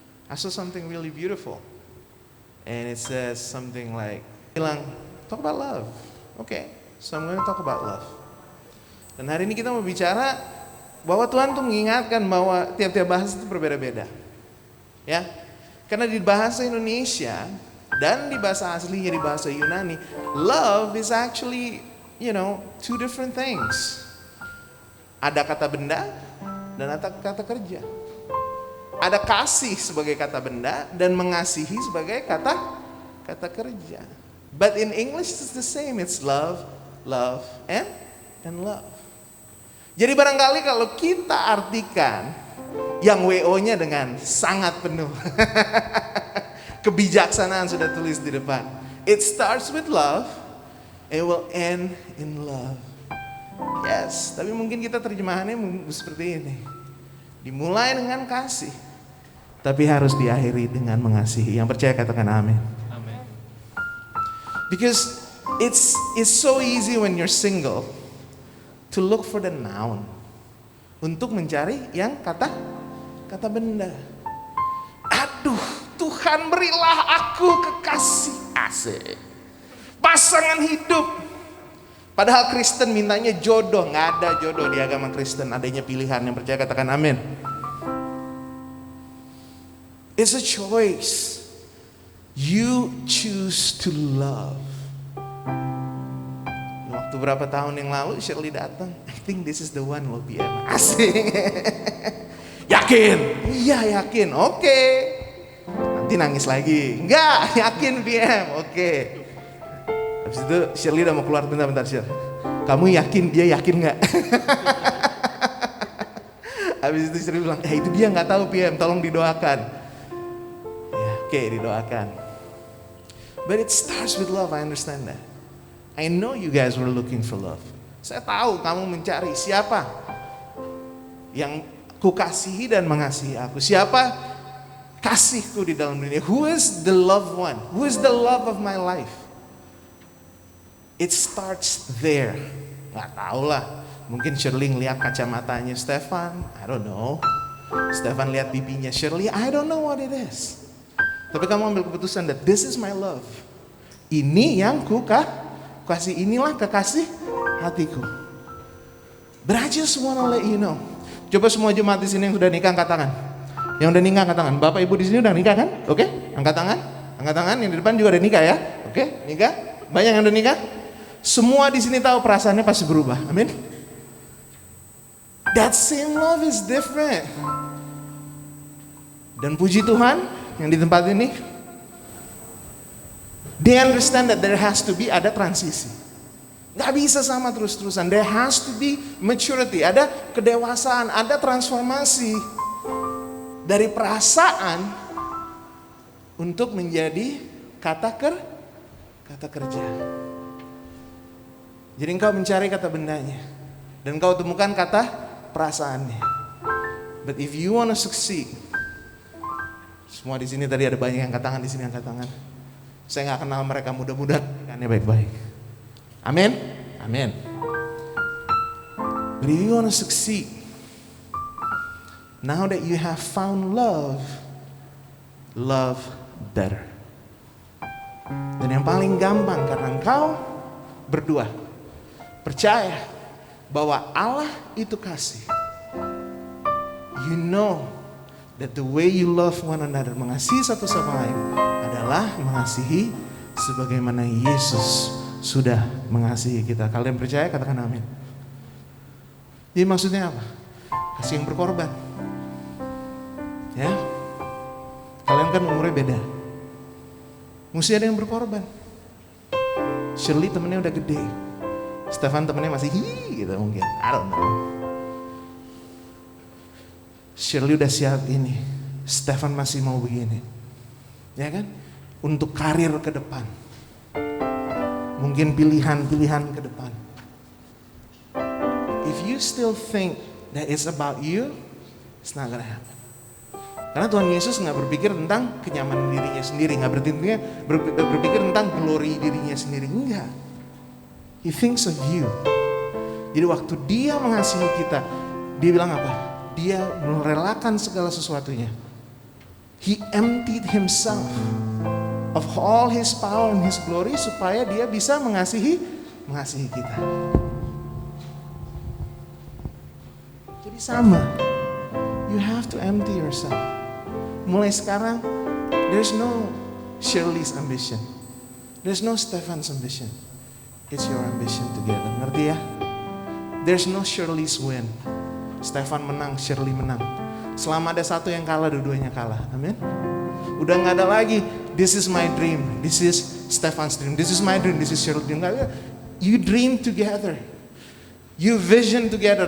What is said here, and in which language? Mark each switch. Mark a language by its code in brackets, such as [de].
[en] I saw something really beautiful. And it says something like, bilang, talk about love. Okay, so I'm going to talk about love. [id] Dan hari ini kita mau bicara bahwa Tuhan tuh mengingatkan bahwa tiap-tiap bahasa itu berbeda-beda. Ya, karena di bahasa Indonesia dan di bahasa aslinya di bahasa Yunani, [en] love is actually, two different things. [id] Ada kata benda dan ada kata kerja. Ada kasih sebagai kata benda dan mengasihi sebagai kata kerja. [en] But in English it's the same. It's love, love, and love. [id] Jadi barangkali kalau kita artikan yang WO-nya dengan sangat penuh. Kebijaksanaan sudah tulis di depan. [en] It starts with love, it will end in love. [id] Yes, tapi mungkin kita terjemahannya seperti ini. Dimulai dengan kasih, tapi harus diakhiri dengan mengasihi. Yang percaya katakan amin. Amin. [en] Because it's so easy when you're single to look for the noun. [id] Untuk mencari yang kata benda. Aduh, Tuhan berilah aku kekasih. Asik. Pasangan hidup. Padahal Kristen mintanya jodoh. Nggak ada jodoh di agama Kristen. Adanya pilihan. Yang percaya katakan amin. [en] It's a choice. You choose to love. [id] Waktu berapa tahun yang lalu Shirley datang. [en] I think this is the one loh PM. [id] Asik. Yakin? Iya yakin. Oke. Nanti nangis lagi. Enggak, yakin PM. Oke. Habis itu Shirley udah mau keluar. Bentar Shirley. Kamu yakin dia yakin nggak? Habis itu Shirley bilang, itu dia nggak tahu PM. Tolong didoakan. Ya, oke, didoakan. [en] But it starts with love. I understand that. I know you guys were looking for love. [id] Saya tahu kamu mencari siapa yang kukasihi dan mengasihi aku. Siapa kasihku di dalam dunia. [en] Who is the loved one? Who is the love of my life? It starts there. [id] Gak tau lah. Mungkin Shirley ngeliat kacamatanya Stefan. [en] I don't know. [id] Stefan lihat pipinya Shirley. [en] I don't know what it is. [id] Tapi kamu ambil keputusan [en] that this is my love. [id] Ini yang kasih, inilah kekasih hatiku. [en] But I just wanna let you know. [id] Coba semua jemaat di sini yang sudah nikah angkat tangan. Yang udah nikah angkat tangan. Bapak ibu di sini udah nikah kan? Oke, angkat tangan. Angkat tangan. Yang di depan juga udah nikah ya. Oke, nikah. Banyak yang udah nikah. Semua di sini tahu perasaannya pasti berubah. Amin. [en] That same love is different. [id] Dan puji Tuhan yang di tempat ini, [en] they understand that there has to be [id] ada transisi. Gak bisa sama terus-terusan. [en] There has to be maturity. [id] Ada kedewasaan, ada transformasi dari perasaan untuk menjadi kata kerja. Jadi engkau mencari kata bendanya dan engkau temukan kata perasaannya. [en] But if you want to succeed, [id] semua di sini tadi ada banyak yang angkat tangan, di sini angkat tangan. Saya nggak kenal mereka, mudah-mudahan kan baik-baik. Amin, amin. [en] But if you want to succeed, now that you have found love, love better. [id] Dan yang paling gampang karena engkau berdua percaya bahwa Allah itu kasih. [en] You know that the way you love one another, [id] mengasihi satu sama lain adalah mengasihi sebagaimana Yesus sudah mengasihi kita. Kalian percaya? Katakan amin. Jadi maksudnya apa? Kasih yang berkorban. Ya, kalian kan umurnya beda. Mesti ada yang berkorban. Shirley temennya udah gede. Stefan temennya masih gitu mungkin. [en] I don't know. [id] Shirley udah siap ini. Stefan masih mau begini. Ya kan? Untuk karir ke depan. Mungkin pilihan-pilihan ke depan. [en] If you still think that it's about you, it's not gonna happen. [id] Karena Tuhan Yesus nggak berpikir tentang kenyamanan dirinya sendiri, nggak berpikir tentang glory dirinya sendiri, enggak. [en] He thinks of you. [id] Jadi waktu dia mengasihi kita, dia bilang apa? Dia merelakan segala sesuatunya [en] He emptied himself of all his power and his glory [id] supaya dia bisa mengasihi kita. Jadi sama, [en] you have to empty yourself. [id] Mulai sekarang, [en] there's no Shirley's ambition, there's no Stefan's ambition. It's your ambition together. [id] Ngerti ya? [en] There's no Shirley's win. [id] Stefan menang, Shirley menang. Selama ada satu yang kalah, dua-duanya kalah. Amin. Udah gak ada lagi, [en] this is my dream, this is Stefan's dream, this is my dream, this is Shirley's dream. You dream together, you vision together.